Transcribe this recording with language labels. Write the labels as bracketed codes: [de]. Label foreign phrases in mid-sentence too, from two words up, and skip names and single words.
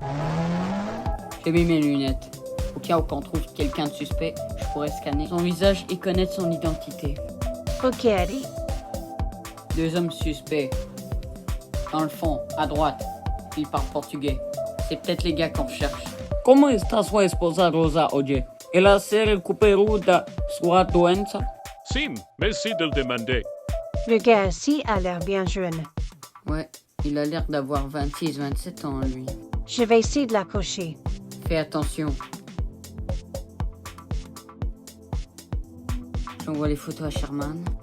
[fr] J'ai mis mes lunettes. Au cas où on trouve quelqu'un de suspect, je pourrais scanner son visage et connaître son identité. Ok, Adi. 2 hommes suspects. Dans le fond, à droite. Ils parlent portugais. C'est peut-être les gars qu'on cherche. [pt] Comment está sua esposa Rosa hoje? Ela se recuperou da sua doença? Sim, [fr] merci de le demander. Le gars ici a l'air bien jeune. Ouais, Il a l'air d'avoir 26-27 ans, lui. Je vais essayer de l'accrocher. Fais attention. J'envoie les photos à Sherman.